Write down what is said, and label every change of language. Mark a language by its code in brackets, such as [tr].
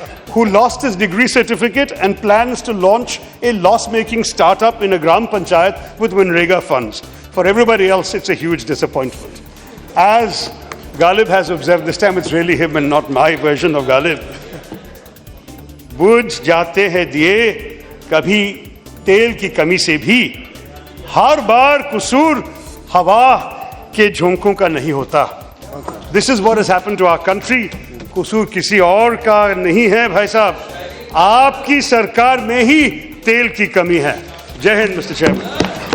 [en] who lost his degree certificate and plans to launch a loss-making startup in a Gram Panchayat with Winrega funds. For everybody else, it's a huge disappointment. As Ghalib has observed, this time it's really him and not my version of Ghalib. [hi] बुझ जाते हैं दिए कभी तेल की कमी से भी, हर बार कसूर हवा के झोंकों का नहीं होता. [en] This is what has happened to our country. [hi] कसूर किसी और का नहीं है भाई साहब, आपकी सरकार में ही तेल की कमी है. जय हिंद मिस्टर चेयरमैन.